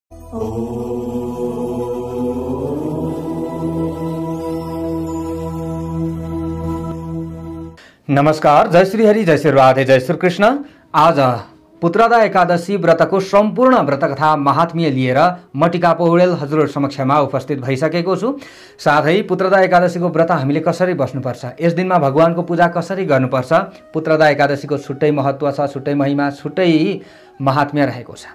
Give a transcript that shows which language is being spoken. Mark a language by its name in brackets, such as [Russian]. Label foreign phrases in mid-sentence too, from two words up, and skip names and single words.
[Nepali] नमस्कार, जय श्री हरि, जय श्री राधे, जय श्री कृष्ण। आज पुत्रदा एकादशी व्रतको सम्पूर्ण व्रतकथा महात्म्य लिएर म टिका पौडेल हजुर समक्षमा उपस्थित भइसकेको छु। साथै पुत्रदा एकादशीको व्रत हामीले कसरी बस्नुपर्छ, यस दिनमा भगवानको पूजा कसरी गर्नुपर्छ, पुत्रदा एकादशीको छुट्टै महत्त्व छ, छुट्टै महिमा, छुट्टै महात्म्य रहेको छ।